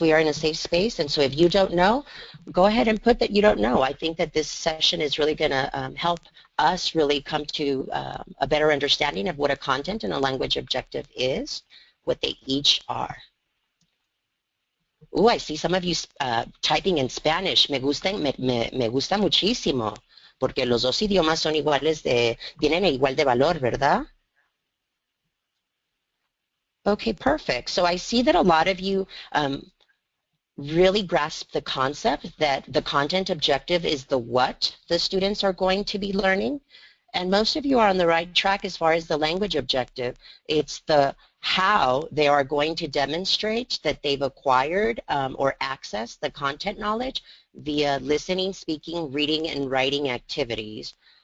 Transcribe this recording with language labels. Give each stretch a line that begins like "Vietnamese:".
English: We are in a safe space, and so if you don't know, go ahead and put that you don't know. I think that this session is really going to help us really come to a better understanding of what a content and a language objective is, what they each are. I see some of you typing in Spanish.
Spanish: Me gusta muchísimo, porque los dos idiomas son iguales tienen igual de valor, ¿verdad?
English: Okay, perfect. So I see that a lot of you really grasp the concept that the content objective is the what the students are going to be learning. And most of you are on the right track as far as the language objective. It's the how they are going to demonstrate that they've acquired or accessed the content knowledge via listening, speaking, reading, and writing activities.